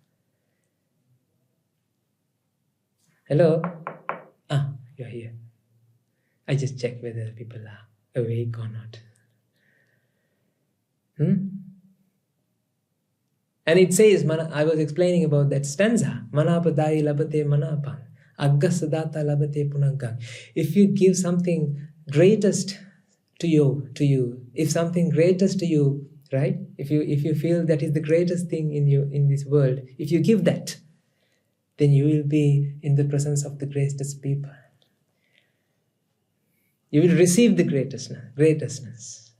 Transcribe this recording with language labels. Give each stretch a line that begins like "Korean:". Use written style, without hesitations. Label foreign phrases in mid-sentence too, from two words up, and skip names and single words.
English: Hello? You're here. I just check whether people are awake or not. And it says, I was explaining about that stanza,
Pali: Manapadai labate manapang, aggasadata labate punaggang.
English: If you give something greatest to you, if something greatest to you, right? If you feel that is the greatest thing in this world, if you give that, then you will be in the presence of the greatest people. You will receive the greatestness.